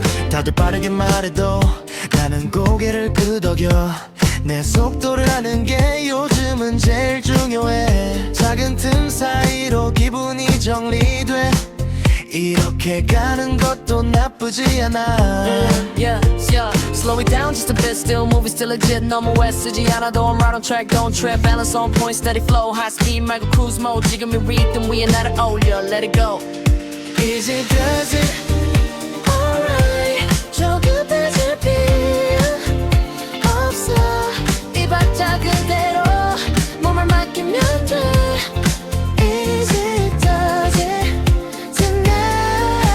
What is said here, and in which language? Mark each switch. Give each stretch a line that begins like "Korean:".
Korean: 다들 빠르게 말해도 나는 고개를 끄덕여 내 속도를 아는 게 요즘은 제일 중요해 작은 틈 사이로 기분이 정리돼 이렇게 가는 것도 나쁘지 않아
English: Yeah, yeah. Slow it down just a bit. Still moving, still legit. No more West
Korean: 쓰지 않아도
English: I'm right on track. Don't trip. Balance on point, steady flow. High speed, 말고 cruise mode.
Korean: 지금 이 rhythm 위에 나를 올려.
English: Let it go. Easy does it
Korean: Alright 조금 늦을 필요 없어 이 박자 그대로 몸을 맡기면 돼
English: Easy does it tonight